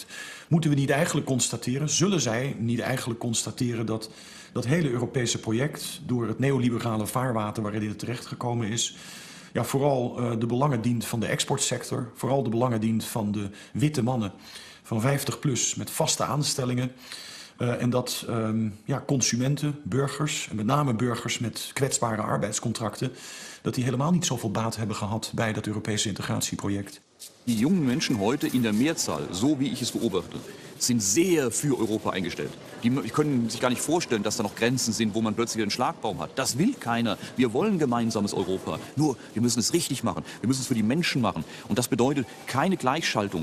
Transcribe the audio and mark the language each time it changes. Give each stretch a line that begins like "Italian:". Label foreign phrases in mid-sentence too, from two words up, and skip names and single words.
Dutch: Moeten we niet eigenlijk constateren, zullen zij niet eigenlijk constateren dat dat hele Europese project door het neoliberale vaarwater waarin het terechtgekomen is, ja, vooral de belangen dient van de exportsector, vooral de belangen dient van de witte mannen van 50 plus met vaste aanstellingen. En dat consumenten, burgers, en met name burgers met kwetsbare arbeidscontracten, dat die helemaal niet zoveel baat hebben gehad bij dat Europese integratieproject.
German: Die jungen Menschen heute in der Mehrzahl, so wie ich es beobachte, sind sehr für Europa eingestellt. Die können sich gar nicht vorstellen, dass da noch Grenzen sind, wo man plötzlich einen Schlagbaum hat. Das will keiner. Wir wollen gemeinsames Europa. Nur, wir müssen es richtig machen. Wir müssen es für die Menschen machen. Und das bedeutet keine Gleichschaltung.